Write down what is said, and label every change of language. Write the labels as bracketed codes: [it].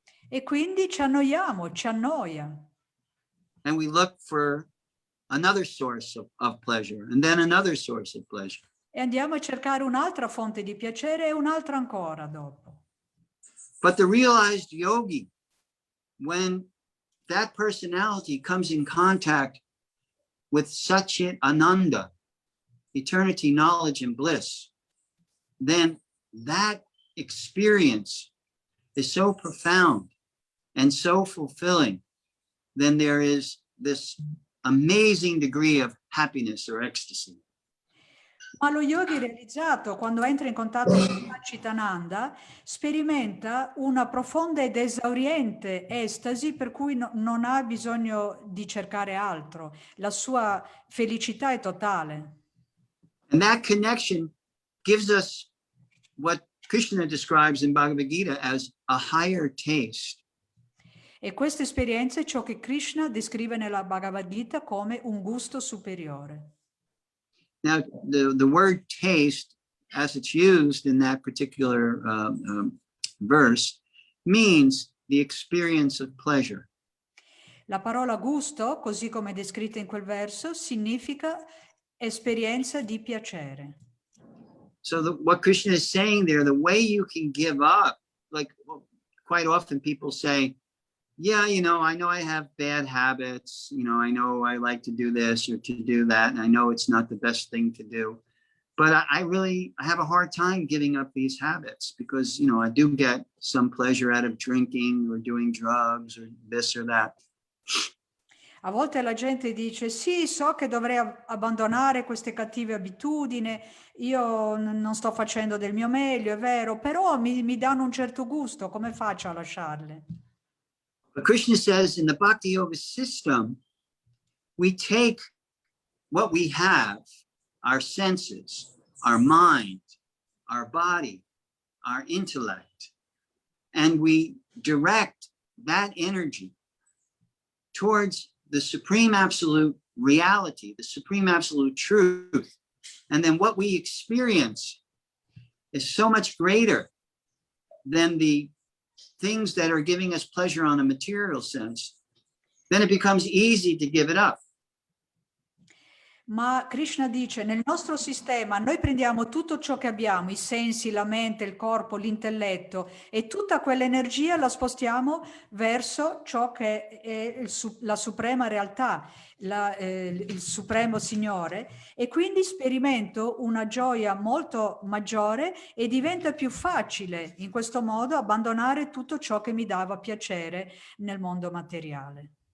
[it] E quindi ci annoiamo, ci annoia. [en] And we look for another source of pleasure, and then another source of pleasure. [it] E andiamo a cercare un'altra fonte di piacere e un'altra ancora dopo. [en] But the realized yogi, when that personality comes in contact with Satchit Ananda, eternity, knowledge, and bliss, then that experience is so profound and so fulfilling, then there is this amazing degree of happiness or ecstasy. [it] Ma lo yogi realizzato, quando entra in contatto con Satchitananda, sperimenta una profonda ed esauriente estasi per cui non ha bisogno di cercare altro. La sua felicità è totale. [en] And that connection gives us what Krishna describes in Bhagavad Gita as a higher taste. [it] E questa esperienza è ciò che Krishna descrive nella Bhagavad Gita come un gusto superiore. [en] Now, the word taste, as it's used in that particular verse, means the experience of pleasure. [it] La parola gusto, così come descritta in quel verso, significa esperienza di piacere. [en] So what Krishna is saying there, the way you can give up, like quite often people say, yeah, I know I have bad habits, I know I like to do this or to do that, and I know it's not the best thing to do, but I have a hard time giving up these habits because, I do get some pleasure out of drinking or doing drugs or this or that. [it] A volte la gente dice, sì, so che dovrei abbandonare queste cattive abitudini, io non sto facendo del mio meglio, è vero, però mi danno un certo gusto, come faccio a lasciarle? [en] But Krishna says in the Bhakti Yoga system, we take what we have, our senses, our mind, our body, our intellect, and we direct that energy towards the supreme absolute reality, the supreme absolute truth. And then what we experience is so much greater than the things that are giving us pleasure on a material sense. Then it becomes easy to give it up. [it] Ma Krishna dice, nel nostro sistema noi prendiamo tutto ciò che abbiamo, i sensi, la mente, il corpo, l'intelletto, e tutta quell'energia la spostiamo verso ciò che è la suprema realtà, il supremo Signore, e quindi sperimento una gioia molto maggiore e diventa più facile in questo modo abbandonare tutto ciò che mi dava piacere nel mondo materiale.